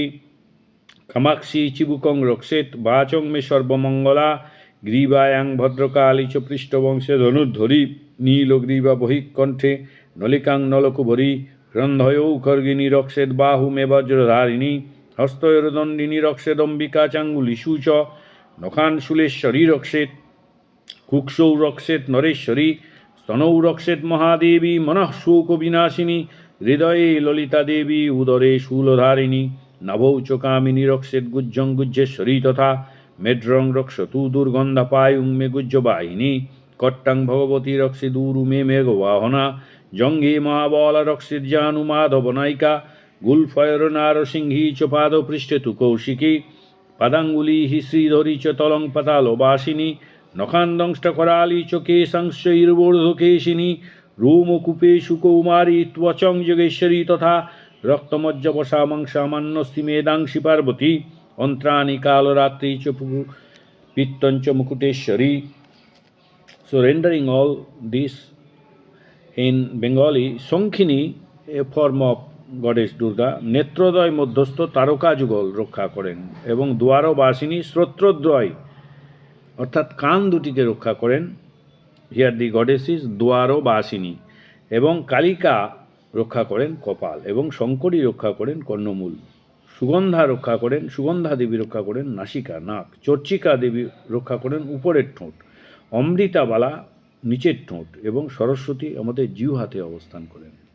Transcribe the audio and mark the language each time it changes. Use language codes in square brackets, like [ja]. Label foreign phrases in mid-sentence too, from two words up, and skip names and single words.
[sa] কামাক্ষী চিবুকং রক্ষেত, বাচং মে সর্বমঙ্গলা, গ্রীবায়াং ভদ্রকালী চ পৃষ্ঠবংশে ধনুর্ধরী, নীলগ্রীবা বহিঃকণ্ঠে নলিকাং নলকুবরী, গ্রন্থয়ৌ খর্গিনী রক্ষেদ, বাহু মে বজ্রধারিণী, হস্তয়োর্দণ্ডিনী রক্ষেদ, অম্বিকা চাঙ্গুলিষু চ, নখান শুলেশ্বরী রক্ষেদ, কুক্ষৌ রক্ষেদ নরেশ্বরী, স্তনৌ রক্ষেদ মহাদেবী, মনঃ শোক বিনাশিনী, হৃদয়ে ললিতা দেবী, উদরে শূলধারিণী, নাভৌ চ কামিনী রক্ষেদ, গুজ্জং গুজ্জেশ্বরী তথা, মেড্রং রক্ষতু দুর্গন্ধাপায়ুং মে গুজ্জবাহিনী, কট্টাং ভগবতী রক্ষেদুরু মে মেঘবাহনা, জঙ্ঘে মহাবলা রক্ষেদ জানু মাধবনায়িকা, গুলফয়র নারসিংহী চ পাদপৃষ্ঠে তু কৌশিকী, পাদাঙ্গুলি শ্রীধরী চ তলং পাতালবাসিনী, নখান্দংষ্টকরালী চ কেশংশৈর্বর্ধকেশিনী, রোমকূপেষু কৌমারী ত্বচং যোগেশ্বরী তথা, রক্তমজ্জবসা মাংসামান্যস্তি মেদাংশি পার্বতী, অন্ত্রাণি কালরাত্রি চ পিত্তঞ্চ মুকুটেশ্বরী. [en] So rendering all this in Bengali, [bn] Sankhini, [en] a form of goddess Durga, [bn] নেত্রদ্বয় মধ্যস্থ তারকা যুগল রক্ষা করেন, এবং দ্বারবাসিনী শ্রোত্রদ্বয় অর্থাৎ কান দুটিকে রক্ষা করেন। [en] Here the goddess is [bn] দ্বারবাসিনী, এবং কালিকা রক্ষা করেন কপাল, এবং শঙ্করী রক্ষা করেন কর্ণমূল, সুগন্ধা রক্ষা করেন, সুগন্ধা দেবী রক্ষা করেন নাসিকা নাক, চর্চিকা দেবী রক্ষা করেন উপরের ঠোঁট, অমৃতাবালা নিচের ঠোঁট, এবং সরস্বতী আমাদের জিহ্বাতে অবস্থান করেন।